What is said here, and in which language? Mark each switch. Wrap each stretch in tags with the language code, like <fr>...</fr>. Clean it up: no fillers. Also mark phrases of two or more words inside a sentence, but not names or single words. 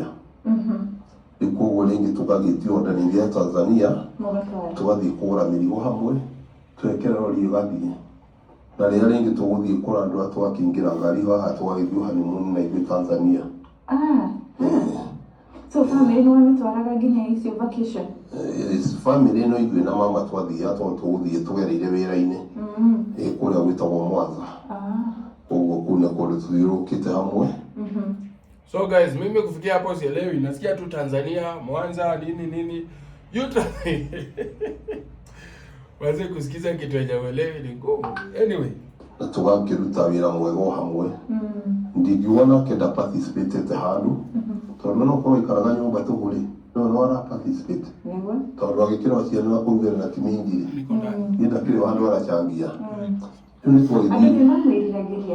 <ki>Rĩu koguo rĩngĩ tũgagĩtio ndanĩria ya Tanzania tũgathiĩ kũgũra mĩrigo hamwe twekera rori ĩgathiĩ na rĩrĩa rĩngĩ tũgũthiĩ kũra andũ arĩa twakĩingĩra ngari haha tũgagĩthiĩ honeymoon na ithuĩ Tanzania. So family nĩ wamitwaraga nginya icio vacation? Family ĩno ithuĩ na mama twathiaga tondũ tũgũthiĩ tũgereire wĩra-inĩ kũrĩa gwĩtagwo Mwanza. Koguo kũu nĩ kũndũ tũthiũrũrũkĩte hamwe.</ki> <en>So guys,</en> <sw>mimi kufikia hapo sielewi, nasikia tu Tanzania, Mwanza, nini. Waze kusikiza kitu hajaelewi ni ngumu. Anyway,</sw> <ki>na tũgakĩruta wĩra mwega hamwe. Ndingiuona kenda participate handũ. Tondũ no korwo ikaraga nyũmba tũgũrĩ, no ara participate. Tondũ agĩkĩra ciana na kũrugĩra na timingiri. Nĩ ndakĩrĩ handũ arachangia. Rĩu nĩ twagĩthiĩ.</ki>